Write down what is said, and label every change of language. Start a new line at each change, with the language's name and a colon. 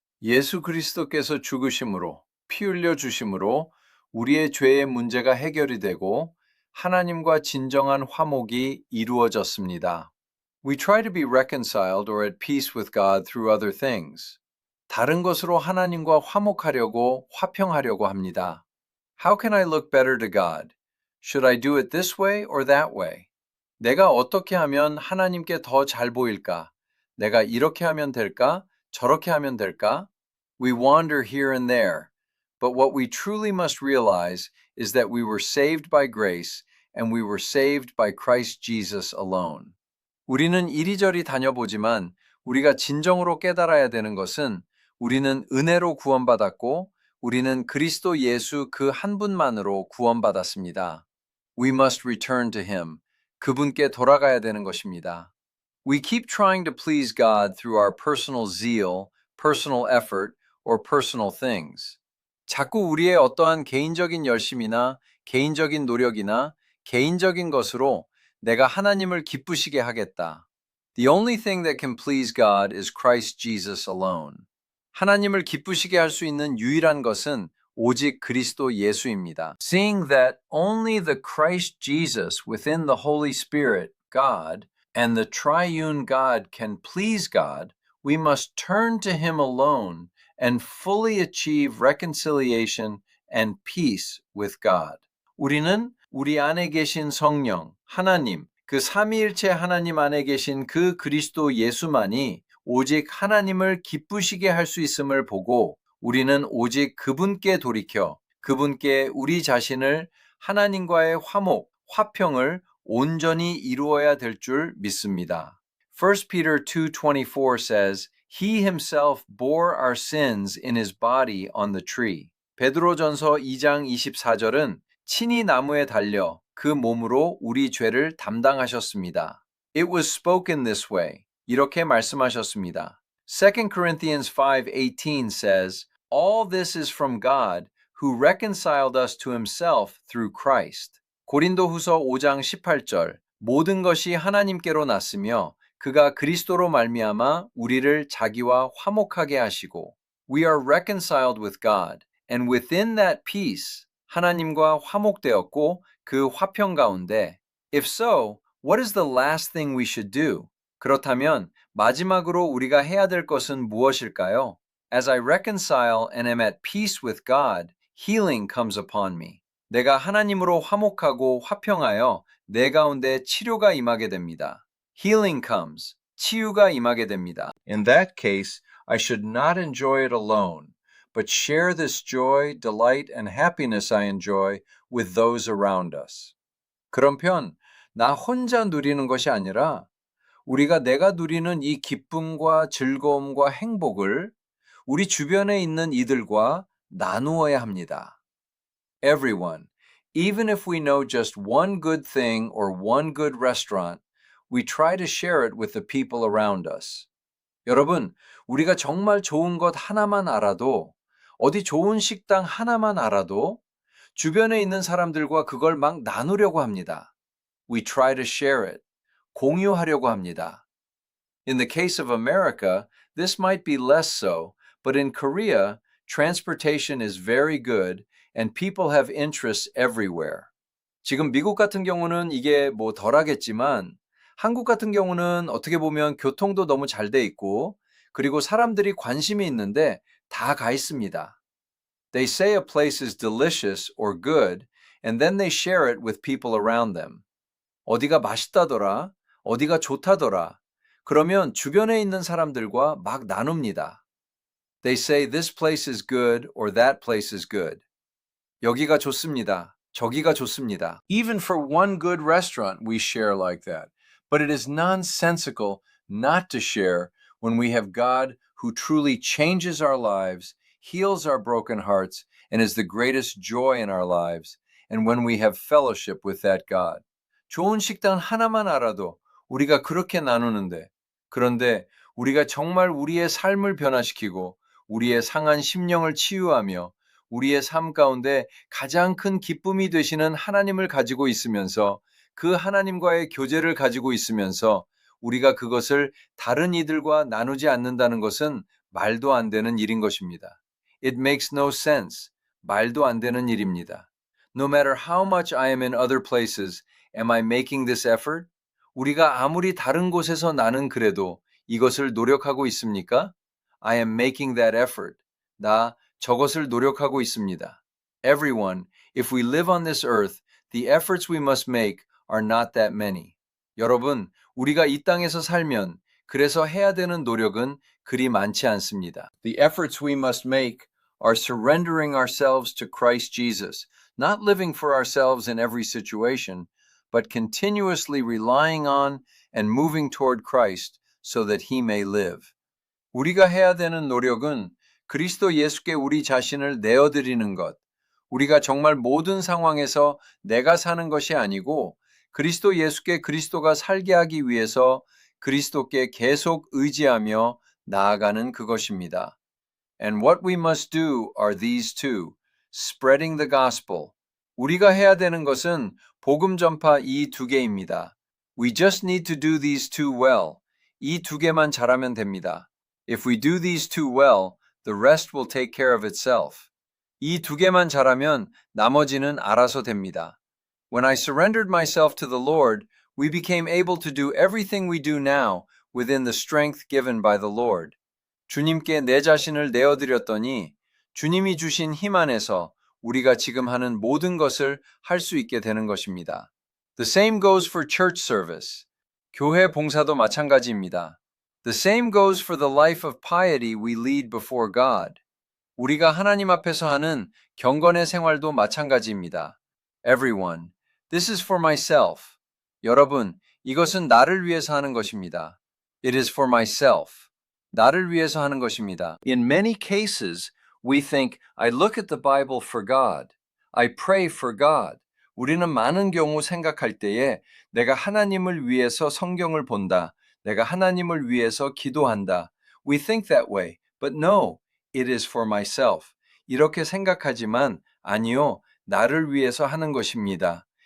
Korean: 예수 그리스도께서 죽으심으로, 피 흘려 주심으로 우리의 죄의 문제가 해결이 되고 하나님과 진정한 화목이 이루어졌습니다.
English: We try to be reconciled or at peace with God through other things.
Korean: 다른 것으로 하나님과 화목하려고, 화평하려고 합니다.
English: How can I look better to God? Should I do it this way or that way?
Korean: 내가 어떻게 하면 하나님께 더 잘 보일까? 내가 이렇게 하면 될까? 저렇게 하면 될까?
English: We wander here and there, but what we truly must realize is that we were saved by grace and we were saved by Christ Jesus alone.
Korean: 우리는 이리저리 다녀보지만 우리가 진정으로 깨달아야 되는 것은 우리는 은혜로 구원받았고 우리는 그리스도 예수 그 한 분만으로 구원받았습니다.
English: We must return to him.
Korean: 그분께 돌아가야 되는 것입니다.
English: We keep trying to please God through our personal zeal, personal effort, or personal things.
Korean: 자꾸 우리의 어떠한 개인적인 열심이나 개인적인 노력이나 개인적인 것으로 내가 하나님을 기쁘시게 하겠다.
English: The only thing that can please God is Christ Jesus alone.
Korean: 하나님을 기쁘시게 할 수 있는 유일한 것은 오직 그리스도 예수입니다.
English: Seeing that only the Christ Jesus within the Holy Spirit, God, and the triune God can please God, we must turn to him alone and fully achieve reconciliation and peace with God.
Korean: 우리는 우리 안에 계신 성령, 하나님, 그 삼위일체 하나님 안에 계신 그 그리스도 예수만이 오직 하나님을 기쁘시게 할 수 있음을 보고 우리는 오직 그분께 돌이켜 그분께 우리 자신을 하나님과의 화목, 화평을 온전히 이루어야 될 줄 믿습니다.
English: 1 Peter 2:24 says, He himself bore our sins in his body on the tree.
Korean: 베드로전서 2장 24절은 친히 나무에 달려 그 몸으로 우리 죄를 담당하셨습니다.
English: It was spoken this way.
Korean: 이렇게 말씀하셨습니다.
English: 2 Corinthians 5:18 says, All this is from God, who reconciled us to himself through Christ.
Korean: 고린도후서 5장 18절, 모든 것이 하나님께로 났으며 그가 그리스도로 말미암아 우리를 자기와 화목하게 하시고
English: We are reconciled with God, and within that peace
Korean: 하나님과 화목되었고 그 화평 가운데
English: If so, what is the last thing we should do?
Korean: 그렇다면 마지막으로 우리가 해야 될 것은 무엇일까요?
English: As I reconcile and am at peace with God, healing comes upon me.
Korean: 내가 하나님으로 화목하고 화평하여 내 가운데 치료가 임하게 됩니다.
English: Healing comes.
Korean: 치유가 임하게 됩니다.
English: In that case, I should not enjoy it alone, but share this joy, delight, and happiness I enjoy with those around us.
Korean: 그런 편, 나 혼자 누리는 것이 아니라 우리가 내가 누리는 이 기쁨과 즐거움과 행복을 우리 주변에 있는 이들과 나누어야 합니다.
English: Everyone, even if we know just one good thing or one good restaurant, we try to share it with the people around us.
Korean: 여러분, 우리가 정말 좋은 것 하나만 알아도, 어디 좋은 식당 하나만 알아도 주변에 있는 사람들과 그걸 막 나누려고 합니다.
English: We try to share it.
Korean: 공유하려고 합니다.
English: In the case of America, this might be less so, but in Korea, transportation is very good and people have interests everywhere.
Korean: 지금 미국 같은 경우는 이게 덜하겠지만 한국 같은 경우는 어떻게 보면 교통도 너무 잘 돼 있고, 그리고 사람들이 관심이 있는데 다 가 있습니다.
English: They say a place is delicious or good, and then they share it with people around them.
Korean: 어디가 맛있다더라, 어디가 좋다더라. 그러면 주변에 있는 사람들과 막 나눕니다.
English: They say this place is good or that place is good.
Korean: 여기가 좋습니다. 저기가 좋습니다.
English: Even for one good restaurant, we share like that. But it is nonsensical not to share when we have God who truly changes our lives, heals our broken hearts, and is the greatest joy in our lives, and when we have fellowship with that God.
Korean: 좋은 식당 하나만 알아도 우리가 그렇게 나누는데, 그런데 우리가 정말 우리의 삶을 변화시키고 우리의 상한 심령을 치유하며 우리의 삶 가운데 가장 큰 기쁨이 되시는 하나님을 가지고 있으면서 그 하나님과의 교제를 가지고 있으면서 우리가 그것을 다른 이들과 나누지 않는다는 것은 말도 안 되는 일인 것입니다.
English: It makes no sense.
Korean: 말도 안 되는 일입니다.
English: No matter how much I am in other places, am I making this effort?
Korean: 우리가 아무리 다른 곳에서 나는 그래도 이것을 노력하고 있습니까?
English: I am making that effort.
Korean: 나 저것을 노력하고 있습니다.
English: Everyone, if we live on this earth, the efforts we must make are not that many.
Korean: 여러분, 우리가 이 땅에서 살면 그래서 해야 되는 노력은 그리 많지 않습니다.
English: The efforts we must make are surrendering ourselves to Christ Jesus, not living for ourselves in every situation, but continuously relying on and moving toward Christ so that he may live.
Korean: 우리가 해야 되는 노력은 그리스도 예수께 우리 자신을 내어드리는 것, 우리가 정말 모든 상황에서 내가 사는 것이 아니고 그리스도 예수께 그리스도가 살게 하기 위해서 그리스도께 계속 의지하며 나아가는 그것입니다.
English: And what we must do are these two, spreading the gospel.
Korean: 우리가 해야 되는 것은 복음 전파 이 두 개입니다.
English: We just need to do these two well.
Korean: 이 두 개만 잘하면 됩니다.
English: If we do these two well, the rest will take care of itself.
Korean: 이 두 개만 잘하면 나머지는 알아서 됩니다.
English: When I surrendered myself to the Lord, we became able to do everything we do now within the strength given by the Lord.
Korean: 주님께 내 자신을 내어드렸더니 주님이 주신 힘 안에서 우리가 지금 하는 모든 것을 할 수 있게 되는 것입니다.
English: The same goes for church service.
Korean: 교회 봉사도 마찬가지입니다.
English: The same goes for the life of piety we lead before God.
Korean: 우리가 하나님 앞에서 하는 경건의 생활도 마찬가지입니다.
English: Everyone, this is for myself.
Korean: 여러분, 이것은 나를 위해서 하는 것입니다.
English: It is for myself.
Korean: 나를 위해서 하는 것입니다.
English: In many cases, we think, I look at the Bible for God. I pray for God.
Korean: 우리는 많은 경우 생각할 때에 내가 하나님을 위해서 성경을 본다. 내가 하나님을 위해서 기도한다.
English: We think that way. But no, it is for myself.
Korean: 이렇게 생각하지만 아니요, 나를 위해서 하는 것입니다.